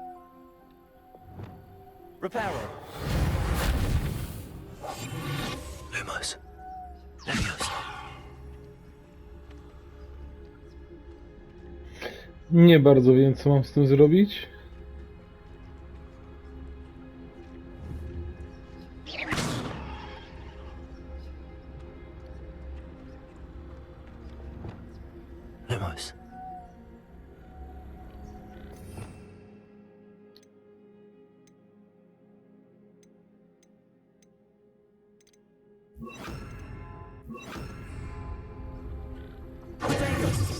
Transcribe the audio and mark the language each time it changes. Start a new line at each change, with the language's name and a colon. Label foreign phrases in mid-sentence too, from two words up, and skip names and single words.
Polish: Reparo. Lumos. Levioso. Nie bardzo wiem, co mam z tym zrobić. Lumos. Protagos.